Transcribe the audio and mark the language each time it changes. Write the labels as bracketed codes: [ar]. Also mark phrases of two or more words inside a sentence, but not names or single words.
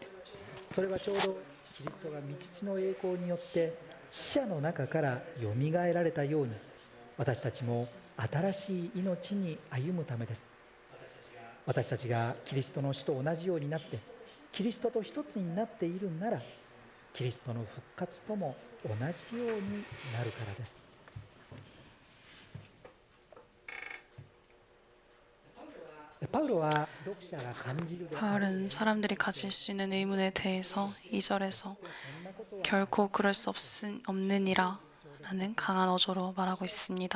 [ja] それはちょうどキリストが御父の栄光によって死者の中からよみがえられたように私たちも新しい命に歩むためです。私たちがキリストの死と同じようになってキリストと一つになっているなら、キリストの復活とも同じようになるからです。 [ko] 바울은 사람들이 가질 수 있는 의문에 대해서 2절에서 결코 그럴 수 없느니라 라는 강한 어조로 말하고 있습니다.